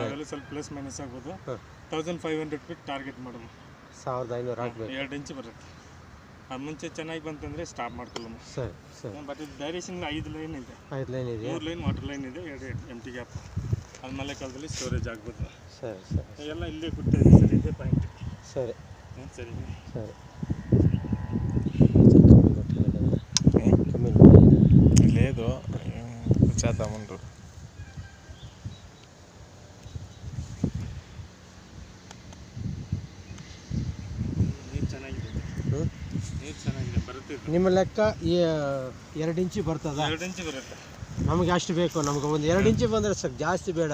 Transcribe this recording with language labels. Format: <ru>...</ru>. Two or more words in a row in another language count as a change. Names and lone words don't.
<kn>ಅವೆಲ್ಲ ಸ್ವಲ್ಪ</kn> <en>plus minus</en> <kn>ಆಗ್ಬೋದು. 1500</kn> <en>feet target</en> <kn>ಮಾಡೋದು. 1500 ಹಾಕ್ಬೇಕು. 2 ಇಂಚ್ ಬರುತ್ತೆ. ಅದು ಮುಂಚೆ ಚೆನ್ನಾಗಿ ಬಂತಂದರೆ ಸ್ಟಾಪ್ ಮಾಡ್ಕೊಳ್ಳೋಣ. ಸರಿ ಸರಿ. ಬಟ್ ಇದು ಡೈರೆಕ್ಷನ್ 5 ಲೈನ್ ಇದೆ. 5 ಲೈನ್ ಇದೆ, 3</kn> <en>line water line</en> <kn>ಇದೆ, 2</kn> <en>empty gap.</en> <kn>ಅದು ಮಳೆಗಾಲದಲ್ಲಿ ಸ್ಟೋರೇಜ್ ಆಗ್ಬೋದು. ಸರಿ ಸರಿ. ಎಲ್ಲ ಇಲ್ಲೇ ಕೊಟ್ಟಿದೆ ಸರ್, ಇದೇ ಪಾಯಿಂಟ್.</kn> <te>సరే సరే సరే లేదు చేద్దామంటు.</te> <kn>ನೀರು ಚೆನ್ನಾಗಿದೆ, ನೀರು ಚೆನ್ನಾಗಿದೆ, ಬರುತ್ತೆ. ನಿಮ್ಮ ಲೆಕ್ಕ 2 ಇಂಚಿ ಬರ್ತದ? 2 ಇಂಚಿ ಬರುತ್ತೆ. ನಮಗೆ ಅಷ್ಟು ಬೇಕು. ನಮ್ಗೆ ಒಂದು 2 ಇಂಚಿ ಬಂದರೆ ಸರ್, ಜಾಸ್ತಿ ಬೇಡ.</kn>